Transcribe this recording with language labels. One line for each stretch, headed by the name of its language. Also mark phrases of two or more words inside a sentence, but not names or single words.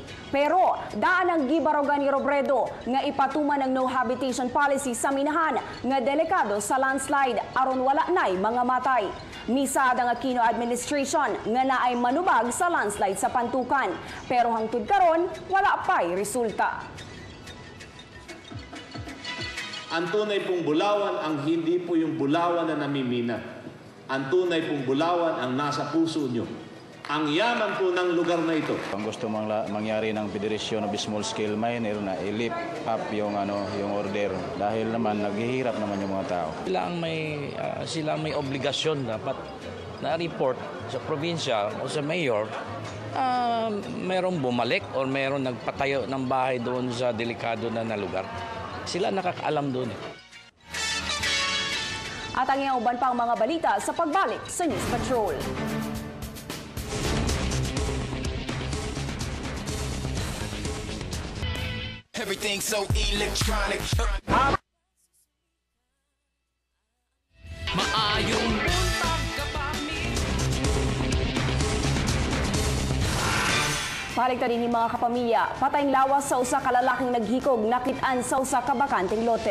Cebuano: Pero daan ang gibarogan ni Robredo nga ipatuman ng
English: no habitation policy
Cebuano: sa minahan nga delikado sa landslide aron wala nay mga matay. Misada nga Aquino administration nga naay manubag sa landslide sa Pantukan. Pero hangtod karon wala pay resulta.
Filipino: Ang tunay pong Bulawan ang hindi po yung Bulawan na namimina. Ang tunay pong Bulawan ang nasa puso nyo. Ang yaman po ng lugar na ito. Ang gusto mangyari ng Federation of Small Scale Miner na
English: i-lift up
Filipino: yung order dahil naman naghihirap naman yung mga tao. Sila ang may obligasyon dapat na-report sa probinsya o sa mayor merong bumalik o merong nagpatayo ng bahay doon sa delikado na lugar. Sila nakakaalam doon.
Cebuano: At ang iyang uban pang mga balita sa pagbalik sa News Patrol.
English: Everything so electronic.
Cebuano: Maayong buntag kapami. Paligtan ni mga kapamilya, patayng lawas sa usa ka lalaking naghikog nakit-an sa usa ka bakanteng lote.